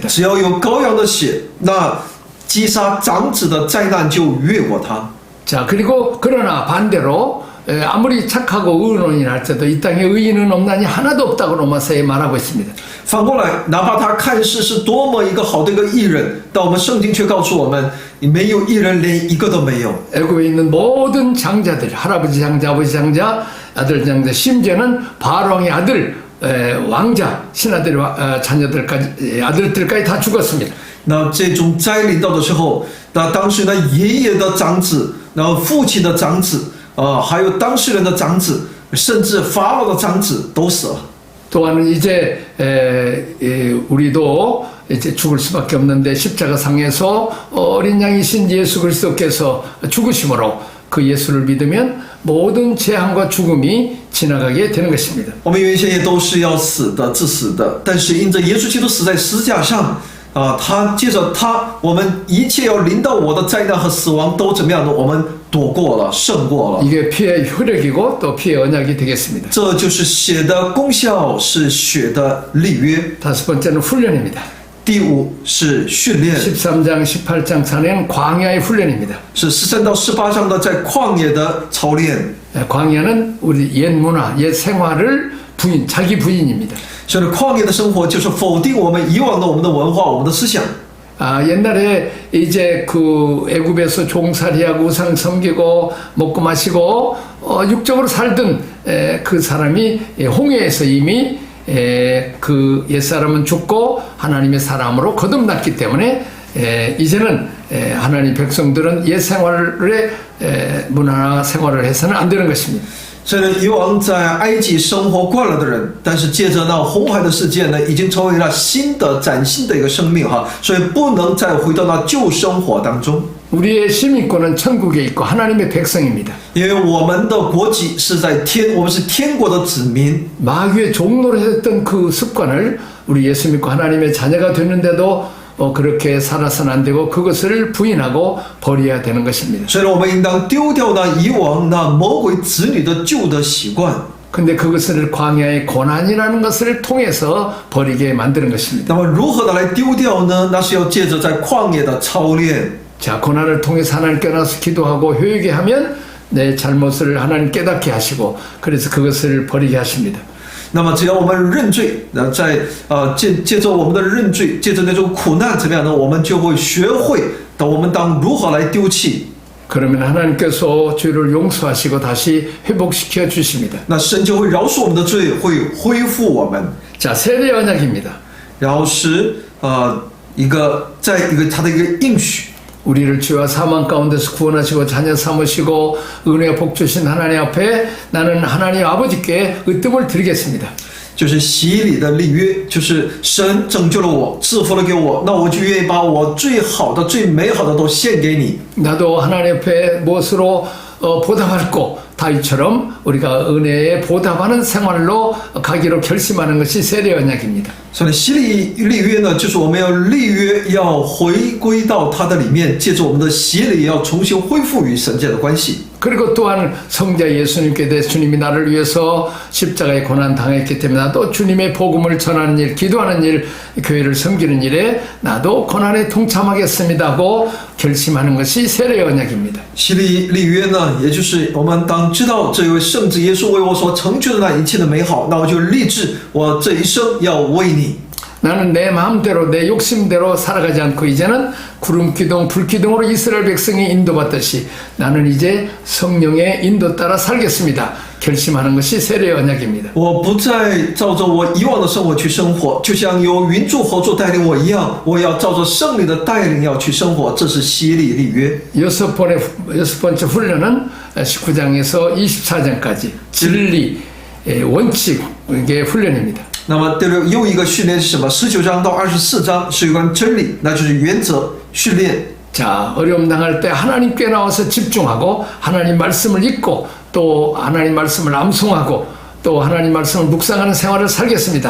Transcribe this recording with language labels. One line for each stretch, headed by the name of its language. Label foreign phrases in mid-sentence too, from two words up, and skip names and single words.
Chinese: 只要有羔羊的血，那击杀长子的灾难就越过他。
Korean: 자, 그리고 그러나 반대로 아무리 착하고 의논이 할 때도 이 땅에 의인은 없나니 하나도 없다고 로마서에 말하고 있습니다.
Chinese: 反过来，哪怕他看似是多么一个好的一个义人，但我们圣经却告诉我们，没有义人，连一个都没有。
Korean: 애굽에 있는 모든 장자들, 할아버지 장자, 아버지 장자, 아들 장자, 심지어는 바로왕의 아들, 왕자, 신하들의 자녀들까지, 아들들까지 다 죽었습니다.
Chinese: 那这种灾临到的时候，那当时呢爷爷的长子，然后父亲的长子，还有当事人的长子，甚至法老的长子都死了。
Korean: 또한 이제 우리도 이제 죽을 수밖에 없는데 십자가상에서 어린 양이신 예수 그리스도께서 죽으심으로 그 예수를 믿으면 모든 재앙과 죽음이 지나가게 되는 것입니다.
Chinese: 我们原先也都是要死的，致死的，但是因着耶稣基督死在十字架上。他借着他，我们一切要临到我的灾难和死亡都怎么样呢？我们躲过了，胜过了。
Korean: 이게 피의 효력이고 또 피의 언약이 되겠습니다.
Chinese: 这就是血的功效，是血的立约。
Korean: 다섯 번째는 훈련입니다.
Chinese: 第五是训练，
Korean: 13장, 18장 차례는 광야의 훈련입니다.
Chinese: 是13到18章的在旷野的操练。
Korean: 광야는 우리 옛 문화, 옛 생활을 자기 부인입니다.
Chinese: 所以旷野的生活就是否定我们以往的我们的文化、我们的思想。
Korean: 옛날에 이제 그 애굽에서 종살이하고 우상 섬기고 먹고 마시고 육적으로 살던 그 사람이 홍해에서 이미 그 옛사람은 죽고 하나님의 사람으로 거듭났기 때문에 이제는 하나님 백성들은 옛 생활의 문화나 생활을 해서는 안 되는 것입니다.
Chinese: 所以呢，以往在埃及生活惯了的人，但是借着那红海的事件呢，已经成为了新的崭新的一个生命哈，所以不能再回到那旧生活当中。
Korean: 우리의 시민권은 천국에 있고 하나님의 백성입니다.
Chinese: 因为我们的国籍是在天，我们是天国的子民。
Korean: 마귀의 종로를 했던 그 습관을 우리 예수 믿고 하나님의 자녀가 됐는데도 그렇게 살아서는 안 되고 그것을 부인하고 버려야 되는 것입니다.
Chinese: 所以呢，我们应当丢掉那以往那魔鬼子女的旧的习惯。
Korean: 근데 그것을 광야의 고난이라는 것을 통해서 버리게 만드는 것입니다.
Chinese: 那么如何的来丢掉呢？那是要借着在旷野的操练。
Korean: 자, 고난을 통해서 하나님께 나서 기도하고 회개하게 하면 내 잘못을 하나님 깨닫게 하시고 그래서 그것을 버리게 하십니다.
Chinese: 那么只要我们认罪，借着我们的认罪，借着那种苦难怎么样呢？我们就会学会我们当如何来丢弃。
Korean: 그러면 하나님께서 죄를 용서하시고 다시 회복시켜 주십니다.
Chinese: 那神就会饶恕我们的罪，会恢复我们。
Korean: 자, 세례 언약입니다.
Chinese: 然后是在一个他的一个应许。
Korean: 우리를 죄와 사망 가운데서 구원하시고 자녀 삼으시고 은혜와 복 주신 하나님 앞에 나는 하나님 아버지께 으뜸을 드리겠습니다.
Chinese: 就是洗礼的立约，就是神拯救了我，赐福了给我，那我就愿意把我最好的、最美好的都献给你。
Korean: 나도 하나님 앞에 무엇으로 보답할 거 다윗처럼 우리가 은혜에 보답하는 생활로 가기로 결심하는 것이 세례 언약입니다.
Chinese: 所以洗礼立约呢，就是我们要立约，要回归到它的里面，借着我们的洗礼，要重新恢复与神界的关系。
Korean: 그리고 또한 성자 예수님께 대해 주님이 나를 위해서 십자가의 고난 당했기 때문에 나도 주님의 복음을 전하는 일, 기도하는 일, 교회를 섬기는 일에 나도 고난에 동참하겠습니다 하고 결심하는 것이 세례 언약입니다.
Chinese: 洗礼立约呢，也就是我们当知道这位圣子耶稣为我所成就的那一切的美好，那我就立志，我这一生要为你。
Korean: 나는 내 마음대로 내 욕심대로 살아가지 않고 이제는 구름기둥 불기둥으로 이스라엘 백성이 인도받듯이 나는 이제 성령의 인도 따라 살겠습니다. 결심하는 것이 세례 언약입니다.
Chinese: 我不再照着我以往的生活去生活，就像有云柱火柱带领我一样，我要照着圣灵的带领要去生活，这是洗礼立约。
Korean: 여섯 번째 훈련은 19장에서 24장까지 진리 원칙의 훈련입니다.
Chinese: 那么又一个训练是什么？19章到24章是有关真理，那就是原则训练。
Korean: 자, 어려움 당할 때 하나님께 나와서 집중하고 하나님 말씀을 읽고 또 하나님 말씀을 암송하고 또 하나님 말씀을 묵상하는 생활을 살겠습니다.